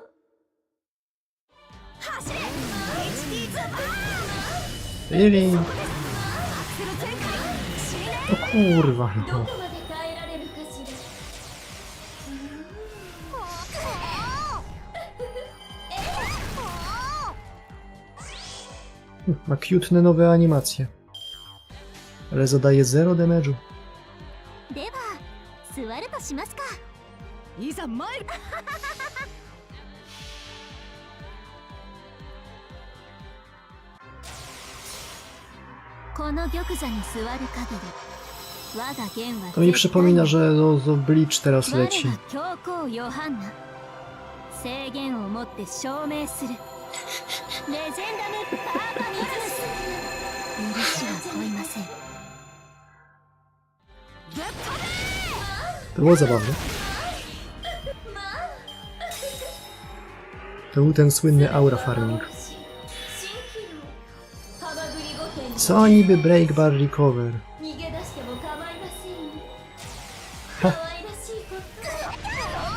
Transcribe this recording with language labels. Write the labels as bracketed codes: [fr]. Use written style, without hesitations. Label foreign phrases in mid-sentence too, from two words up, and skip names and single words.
[ja] 走れ HD ズバーン。 [en] Really? [ja] アクセル全開。 [pl] O kurwa, [ja] ど [pl] no. [ja] こまで耐えられるかしら。 [pl] Ma cute nowe animacje. Ale zadaje 0 damage'u. [ja] では座るとしますか。いざ参る。この玉座に座る限り、我が弦は [pl] To mi przypomina, że Bleach teraz [ja] 我 [pl] leci. [ja] が教皇ヨハンナ、制限をもって証明する。レジェンダムパーパミズス。許しは問いません。 [pl] To było zabawne. To był ten słynny [en] aura farming. [pl] Co niby [en] break bar recover? [ja] 逃げ出しても構いませんよ。は可愛らしいこと。